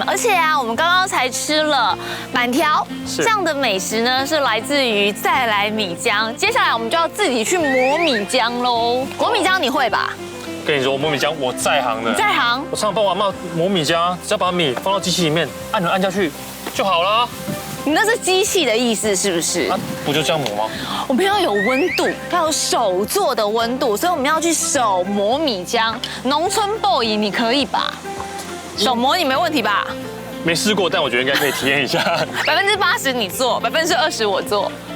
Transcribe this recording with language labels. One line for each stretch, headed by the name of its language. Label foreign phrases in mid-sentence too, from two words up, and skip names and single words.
Chinese: 而且啊，我們剛剛才吃了板條，這樣的美食呢是來自於再來米漿。接下來我們就要自己去磨米漿嘍。磨米漿你會吧？跟你說，磨米漿我在行的。在行？我常常幫我媽磨米漿，只要把米放到機器裡面，按下去就好了。你那是機器的意思是不是？不就這樣磨嗎？我們要有溫度，要有手做的溫度，所以我們要去手磨米漿。農村 boy 你可以吧？手磨你沒問題吧？沒試過，但我覺得應該可以體驗一下。 80%你做，20%我做。